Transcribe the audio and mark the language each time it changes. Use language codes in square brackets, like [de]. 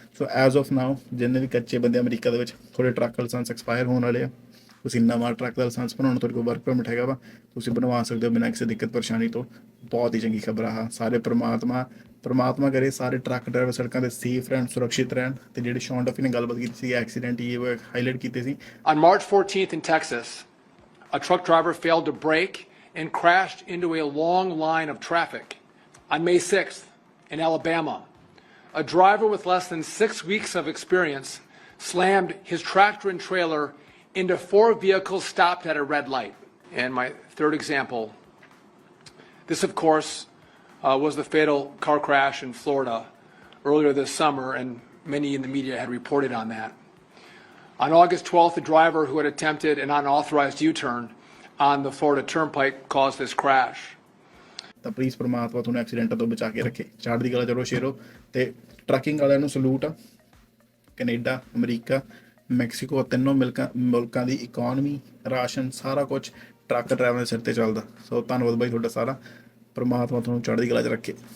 [pa] So as of now ਜਿੰਨੇ ਵੀ ਕੱਚੇ ਬੰਦੇ ਅਮਰੀਕਾ ਦੇ ਵਿੱਚ, ਥੋੜੇ ਟਰੱਕ ਲਾਇਸੈਂਸ ਐਕਸਪਾਇਰ ਹੋਣ ਵਾਲੇ ਆ, ਤੁਸੀਂ ਨਵਾਂ ਟਰੱਕ ਦਾ ਲਾਇਸੈਂਸ ਬਣਾਉਣਾ, ਤੁਹਾਡੇ ਕੋਲ ਵਰਕ ਪਰਮਿਟ ਹੈਗਾ ਵਾ, ਤੁਸੀਂ ਬਣਵਾ ਸਕਦੇ ਹੋ ਬਿਨਾਂ ਕਿਸੇ ਦਿੱਕਤ ਪਰੇਸ਼ਾਨੀ ਤੋਂ। ਬਹੁਤ ਹੀ ਚੰਗੀ ਖਬਰ ਆ। ਸਾਰੇ ਪਰਮਾਤਮਾ ਕਰੇ ਸਾਰੇ ਟਰੱਕ ਡਰਾਈਵਰ ਸੜਕਾਂ 'ਤੇ ਸੇਫ ਰਹਿਣ, ਸੁਰੱਖਿਅਤ ਰਹਿਣ। ਤੇ ਜਿਹੜੇ ਸ਼ੌਨ ਡਫੀ ਨੇ ਗੱਲਬਾਤ ਕੀਤੀ ਸੀ, ਐਕਸੀਡੈਂਟ ਇਹ ਹਾਈਲਾਈਟ ਕੀਤੇ ਸੀ। [en] On March 14th in Texas, a truck driver failed to brake and crashed into a long line of traffic. On May 6th in Alabama, a driver with less than 6 weeks of experience slammed his tractor and trailer into 4 vehicles stopped at a red light. And my third example, this of course was the fatal car crash in Florida earlier this summer, and many in the media had reported on that. On August 12th, a driver who had attempted an unauthorized U-turn on the Florida Turnpike caused this crash. [pa] ਤਾਂ please ਪਰਮਾਤਮਾ ਤੁਹਾਨੂੰ ਐਕਸੀਡੈਂਟਾਂ ਤੋਂ ਬਚਾ ਕੇ ਰੱਖੇ। ਚੜ੍ਹਦੀ ਕਲਾ ਚਲੋ ਸ਼ੇਰੋ। ਤੇ ਟਰੱਕਿੰਗ ਵਾਲਿਆਂ ਨੂੰ ਸਲੂਟ ਆ। ਕੈਨੇਡਾ, ਅਮਰੀਕਾ, ਮੈਕਸੀਕੋ, ਤਿੰਨੋਂ ਮੁਲਕਾਂ ਦੀ ਇਕੋਨਮੀ, ਰਾਸ਼ਨ, ਸਾਰਾ ਕੁਝ ਟਰੱਕ ਡਰਾਈਵਰਾਂ ਦੇ ਸਿਰ ਤੇ ਚੱਲਦਾ। ਸੋ ਧੰਨਵਾਦ ਬਾਈ ਤੁਹਾਡਾ ਸਾਰਾ। ਪਰਮਾਤਮਾ ਤੁਹਾਨੂੰ ਚੜ੍ਹਦੀ ਕਲਾ 'ਚ ਰੱਖੇ।